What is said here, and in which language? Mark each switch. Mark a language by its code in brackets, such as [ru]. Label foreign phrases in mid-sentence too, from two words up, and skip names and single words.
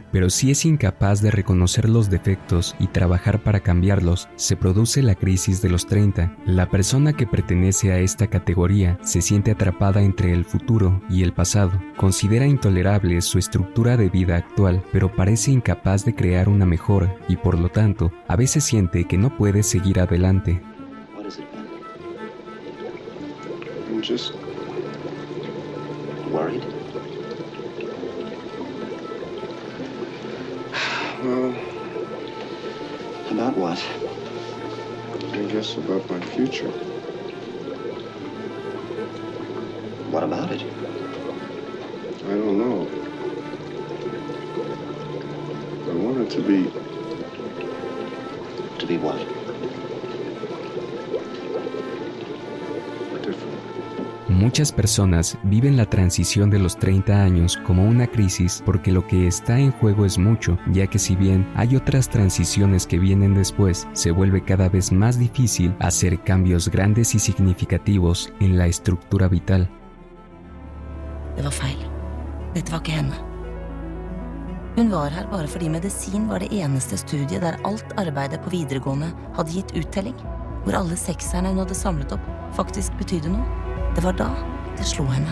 [es] Pero si es incapaz de reconocer los defectos y trabajar para cambiarlos, se produce la crisis de los 30. La persona que pertenece a esta categoría se siente atrapada entre el futuro y el pasado. Considera intolerable su estructura de vida actual, pero parece incapaz de crear una mejor y por lo tanto, a veces siente que no puede seguir adelante. [en] I'm just worried. Well, about what? I guess about my future. What about it? I don't know. I want it to be... To be what? [es] Muchas personas viven la transición de los 30 años como una crisis porque lo que está en juego es mucho, ya que si bien hay otras transiciones que vienen después, se vuelve cada vez más difícil hacer cambios grandes y significativos en la estructura vital. [no] Det var feil. Dette var ikke henne. Hun var her bare fordi medisin var det eneste studiet der alt arbeidet på videregående hadde gitt uttelling, hvor alle sekserne hun hadde samlet opp faktisk betydde noe. Det var da det slo henne.